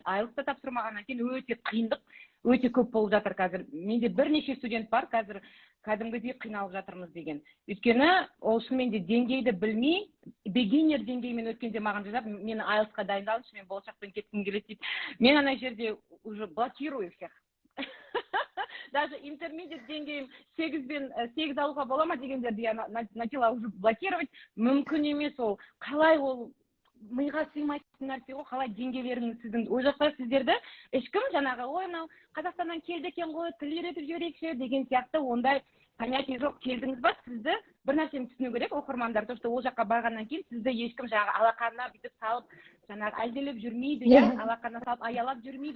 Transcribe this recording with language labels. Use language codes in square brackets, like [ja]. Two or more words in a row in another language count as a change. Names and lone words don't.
[kk] IELTS-ты тапсырмағаннан кейін өте қиындық, өте көп болып жатыр қазір. Менде бірнеше студент бар, қазір кәдімгідей қиналып жатырмыз деген. Өйткені ол шынымен де деңгейді білмей, beginner деңгеймен өткенде маған жазап, мені IELTS-қа дайындалыңызшы, мен болашақпен кеткім келеді дейді. Мен ана жерде [ru] уже блокирую всех. Даже интермедиат [kk] деңгейім 8 алуға бола ма дегендерді [ru] я начала уже блокировать. [kk] Мүмкін емес ол. Қалай ол миға сыймайтын нәрсе ғой, қалай деңгейлеріңіз сіздің ол жақта сіздерді ешкім жаңағы ой мынау Қазақстаннан келді екен ғой, тіл үйретіп жіберейікші деген сияқты ондай понятие жоқ. Келдіңіз ба, сізді бір нәрсені түсіну керек оқырмандар, [ru] то что [kk] ол жаққа барғаннан кейін сізді ешкім жаңағы алақанына бүйтіп салып, жаңағы әлделеп жүрмейді, алақанына салып аялап жүрмейді.